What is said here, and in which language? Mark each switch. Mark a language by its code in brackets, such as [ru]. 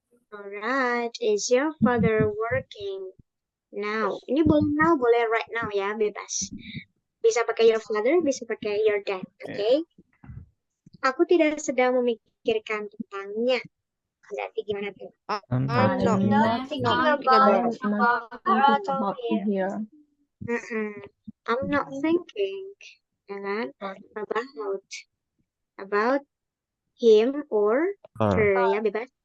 [en] Alright, is your father working now? [id] Ini boleh now, boleh right now ya, bebas. Bisa pakai your father, bisa pakai your dad, oke? Aku tidak sedang memikirkan tentangnya. Berarti gimana tuh? [en] I'm I'm not not thinking thinking about you here. I'm not thinking, [id] ya kan? [en] About him or her ya, bebas.